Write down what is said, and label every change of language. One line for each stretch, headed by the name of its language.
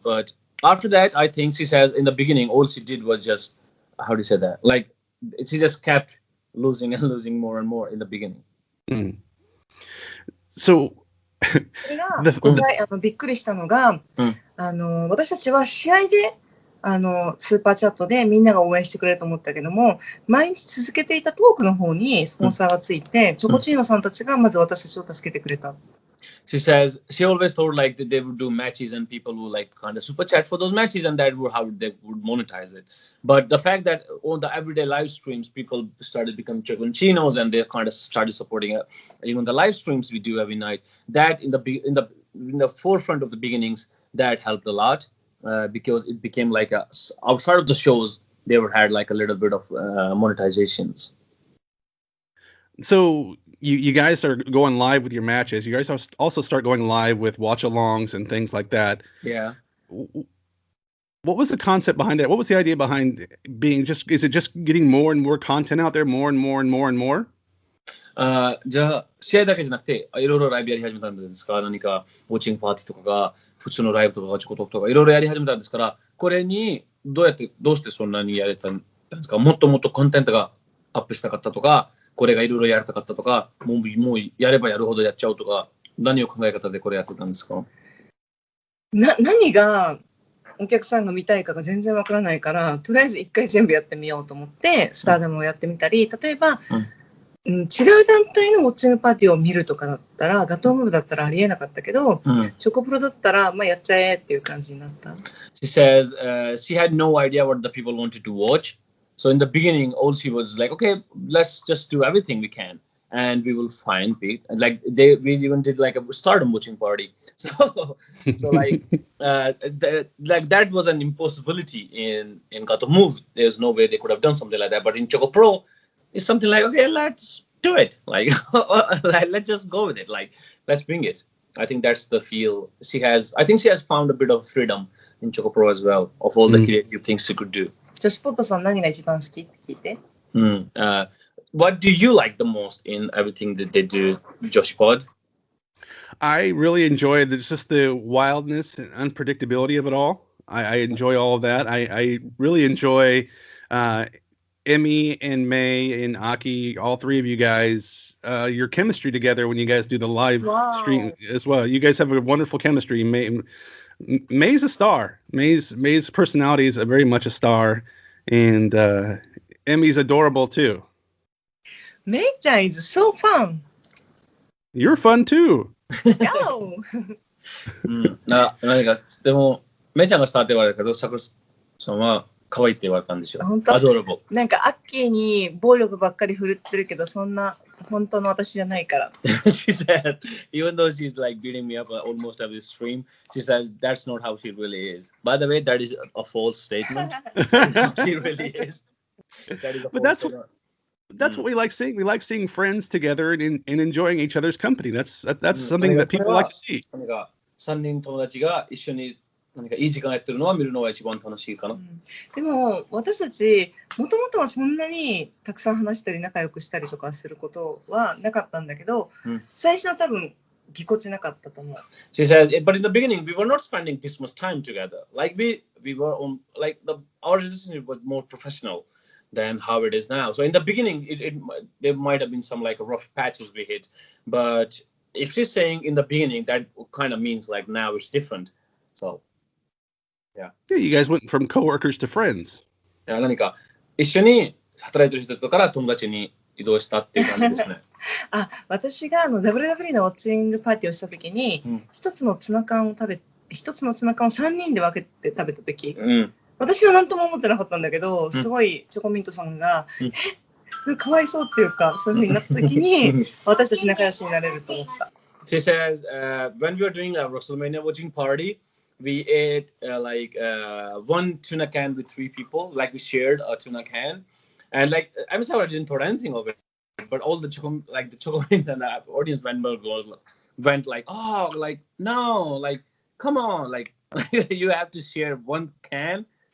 English: But after that, I think she says in the beginning, all she did was just how do you say that? Like she just kept losing and losing more and more in the beginning. So
Japanese: それが今回びっくりしたのが、私たちは試合でスーパーチャットでみんなが応援してくれると思ったけども、毎日続けていたトークの方にスポンサーがついて、チョコチーノさんたちがまず私たちを助けてくれた。
English: She says she always thought like that they would do matches and people would like kind of super chat for those matches and that would how they would monetize it. But the fact that on the everyday live streams, people started becoming Chocochinos and they kind of started supporting even the live streams we do every night. That in the forefront of the beginnings, that helped a lot because it became like outside of the shows, they would had like a little bit of monetizations. So you guys are going live with your matches. You guys also start going live with watch-alongs and things like that. Yeah. What was the concept behind it? What was the idea behind being is it just getting more and more content out there, more and more and more and more?
Japanese: じゃあ試合だけじゃなくていろいろライブやり始めたんですか？何かウォッチングパーティーとかが普通のライブとかがチョコトークとかいろいろやり始めたんですから、これにどうしてそんなにやれたんですか？もっともっとコンテンツがアップしたかったとか、これがいろいろやりたかったとか、もうやればやるほどやっちゃうとか、何を考え方でこれやってたんですか？何がお客さんが見たいかが全然わからないから、とりあえず一回全部やってみようと思ってスターダムをやってみたり、例えば、違う団体のウォッチングパーティーを見るとかだったら、ガトームーブだったらありえなかったけど、チョコプロだったら、まあ、やっちゃえっていう感じになった。
English: She says she had no idea what the people wanted to watch. So in the beginning, all she was like, okay, let's just do everything we can. And we will find people. Like we even did like a stardom watching party. So like that was an impossibility in Gatoh Move. There's no way they could have done something like that. But in ChocoPro, it's something like, okay, let's do it. Like let's just go with it. Like let's bring it. I think that's the feel she has. I think she has found a bit of freedom in ChocoPro as well of all the creative things she could do.
Japanese: 女子ポットさん何が一番好きって聞いて。
English: What do you like the most in everything that they do, Joshi Pod? I really enjoy just the wildness and unpredictability of it all. I enjoy all of that. I really enjoy Emi and May and Akki, all three of you guys, your chemistry together when you guys do the live stream as well. You guys have a wonderful chemistry. May's a star. May's personality is very much a star, and Emi's adorable too. May-chan is so fun. You're fun too. Yo.
Japanese: 何かでもめいちゃんがスターって言われたけど、さくらさんは可愛いって言われたんですよ。本当？
English: アドラボ。
Japanese: なんかアッキーに暴力ばっかり振るってるけど、そんな本当の私じゃないから。
English: She said, even though she's like beating me up almost every stream, she says that's not how she really is. By the way, that is a false statement. She really is. That is a false statement. That's what we like seeing. We like seeing friends together and enjoying each other's company. That's something that people like to see.
Japanese: 3人友達が一緒に何かいい時間やってるのは見るのが一番楽しいかな。でも私たちもともとはそんなにたくさん話したり仲良くしたりとかすることはなかったんだけど、最初は多分ぎこちなかったと思う。
English: She says, but in the beginning we were not spending this much time together. Like we were on like our relationship was more professional than how it is now. So in the beginning, there might have been some like rough patches we hit, but if she's saying in the beginning, that kind of means like now it's different. So yeah. Yeah, you guys went from coworkers to friends.
Japanese: 何か一緒に働いてる人から友達に移動したっていう感じですね。私がWWE のウォッチングパーティーをしたときに、一つのツナ缶を3人で分けて食べたとき。私は何とも思ってなかったんだけど、すごいチョコミントさんが、かわいそうっていうか、そういう風になった時に、私たち仲良しになれると思った。
English: She says, when we were doing a WrestleMania watching party, we ate one tuna can with 3 people, like we shared a tuna can, and like Emi Sakura didn't thought anything of it, but all the Choco and the audience members went like, oh, like no, like come on, like you have to share one can.